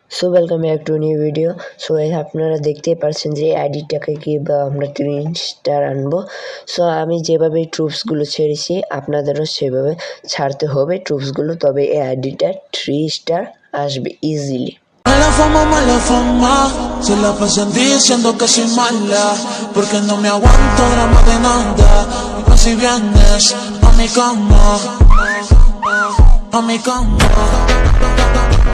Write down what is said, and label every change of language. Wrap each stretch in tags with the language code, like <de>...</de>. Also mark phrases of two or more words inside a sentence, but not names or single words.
<en>so welcome back to new video.</en> <bn>সো আপনারা দেখতেই পাচ্ছেন যে আইডিটাকে কীভাবে আমরা 3 স্টার আনবো। সো আমি যেভাবে ট্রুপসগুলো ছেড়েছি আপনাদেরও সেভাবে ছাড়তে হবে ট্রুপসগুলো, তবে এই আইডিটা 3 স্টার আসবে ইজিলি।</bn> <es>Mala fama, se la pasan diciendo que soy mala, porque no me aguanto drama de nada. Mas si vienes a mi cama,</es>